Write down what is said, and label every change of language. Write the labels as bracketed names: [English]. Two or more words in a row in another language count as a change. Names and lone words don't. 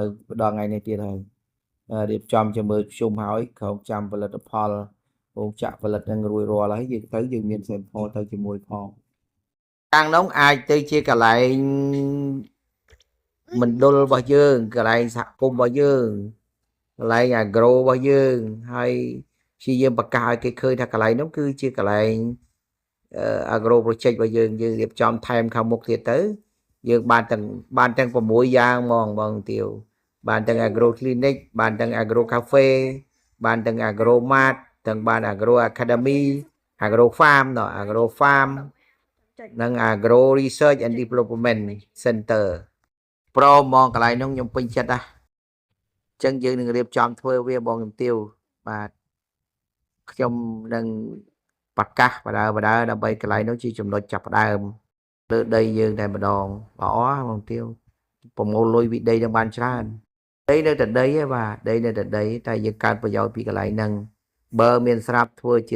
[Khmer] វដល់ថ្ងៃនេះទៀតហើយរៀបចំជាមើលជុំហើយក្រុមចាំផលិតផលរោងចក្រផលិតនឹងរួចរាល់ហើយយើងមាន sample ទៅជាមួយផងខាងនោះអាចទៅជាកន្លែងមណ្ឌលរបស់យើងកន្លែងសហគមន៍របស់យើងកន្លែង agro របស់យើងហើយព្យាយាមបង្កើតឲ្យគេឃើញថាកន្លែងនោះគឺជាកន្លែង [English] agro project [Khmer] របស់ យើងរៀបចំថែមខាងមុខទៀតទៅយើងបានទាំង6យ៉ាងហ្មងបងទាវបានទាំង [English] agro clinic [Khmer] បានទាំង [English] agro cafe [Khmer] បានទាំង [English] agro mart [Khmer] ទាំងបាន [English] agro academy agro farm agro farm [Khmer] និង [English] agro research and development center [Khmer] ប្រមមកន្លែងនោះខ្ញុំពេញចិត្តណាស់អញ្ចឹងយើងនឹងរៀបចំធ្វើវាបងជំទាវបាទខ្ញុំនឹងប្រ កាសបដើដើម្បីកន្លែងនោះជាចំណុចចាប់ផ្ដើមលើដីយើងតែម្ដងល្អបងទាវប្រមូលលុយពីដីនឹងបានច្រើនដីនៅតែដីឯបាទដីនៅតែដីតែយើងកើតប្រយោជន៍ពីកន្លែងហ្នឹងបើមានស្រាប់ធ្វើជា